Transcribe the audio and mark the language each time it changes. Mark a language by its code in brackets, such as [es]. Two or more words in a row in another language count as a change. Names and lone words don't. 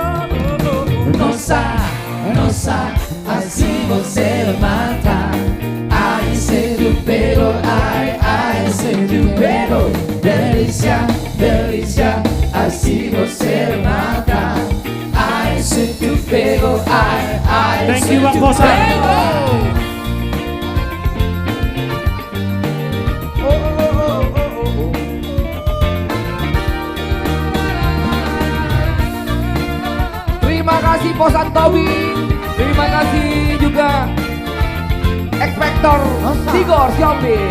[pt] Nossa, assim você me mata. Ai, se tu pego, ai, se tu pego. Delícia, delícia, assim você me mata. Ai, se tu pego, ai, [en] Thank [pt] se [en] you, [id] Bang [pt] tu [id] Bosan. [pt] pego. [id] Terima kasih Posan Tobing. Terima kasih juga Expector Tigor Siombing.